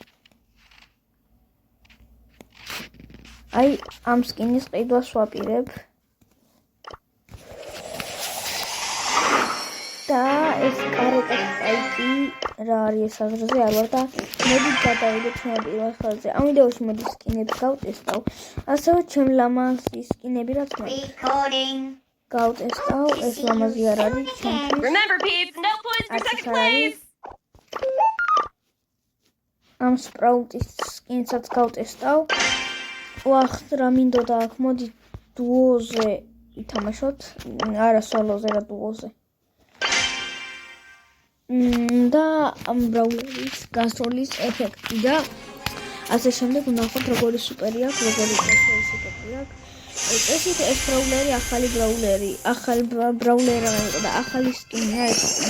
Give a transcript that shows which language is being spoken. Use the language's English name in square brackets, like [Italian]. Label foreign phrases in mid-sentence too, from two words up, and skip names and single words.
[Georgian] აი ამ სკინის ყიდვას ვაპირებ და ეს კარეტა სპაიკი რა არის ეს აზრზე არ ვარ და მოდით გადავიდეთ ჩემ პირველ ხელზე ამ ვიდეოში მოდი სკინებს გავტესტავ ასევე ჩემ ლამაზი სკინები რაც Recording. გავტესტავ ეს ლამაზი არ არის ჩემთვის [English] Remember, peeps, no points for second place. [Georgian] ამ სპრაუტის სკინსაც გავტესტავ ვახთ რა მინდოდა აქ მოდი დუოზე ვითამაშოთ არა სოლოზე რა დუოზე და ამ ბრაულერის გასროლის ეფექტი და ასე შემდეგ ვნახოთ როგორი სუპერი აქვს როგორი გასროლის ეფექტი აქვს ესეთ ეს ბრაულერი ახალი ბრაულერი და ახალი სკინია ეს